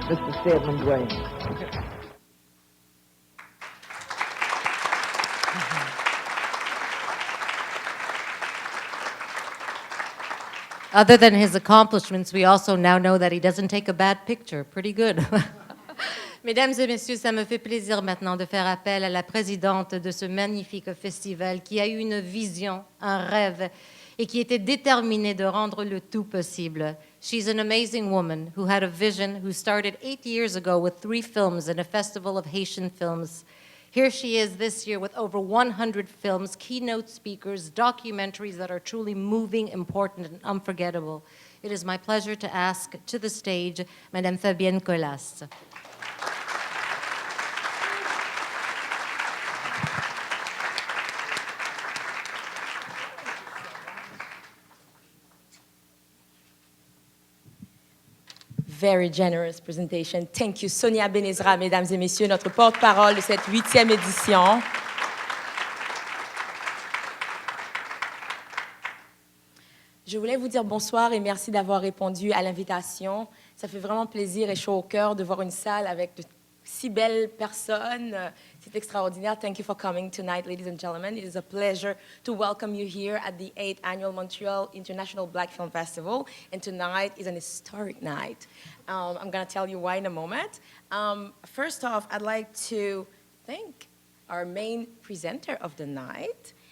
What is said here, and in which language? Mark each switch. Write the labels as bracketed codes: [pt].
[en] Mr. Stedman Graham. Other than his accomplishments, we also now know that he doesn't take a bad picture. Pretty good. [fr] Mesdames et messieurs, ça me fait plaisir maintenant de faire appel à la présidente de ce magnifique festival qui a eu une vision, un rêve, et qui était déterminée de rendre le tout possible. [en] She's an amazing woman who had a vision, who started 8 years ago with 3 films and a festival of Haitian films. Here she is this year with over 100 films, keynote speakers, documentaries that are truly moving, important, and unforgettable. It is my pleasure to ask to the stage Madame Fabienne Colas. Very generous presentation. Thank you, [fr] Sonia Benezra, mesdames et messieurs, notre porte-parole de cette 8e édition. Je voulais vous dire bonsoir et merci d'avoir répondu à l'invitation. Ça fait vraiment plaisir et chaud au cœur de voir une salle avec de si belles personnes. C'est extraordinaire. [en] Thank you for coming tonight, ladies and gentlemen. It is a pleasure to welcome you here at the 8th Annual Montreal International Black Film Festival. And tonight is an historic night. I'm going to tell you why in a moment. First off, I'd like to thank our main presenter of the night.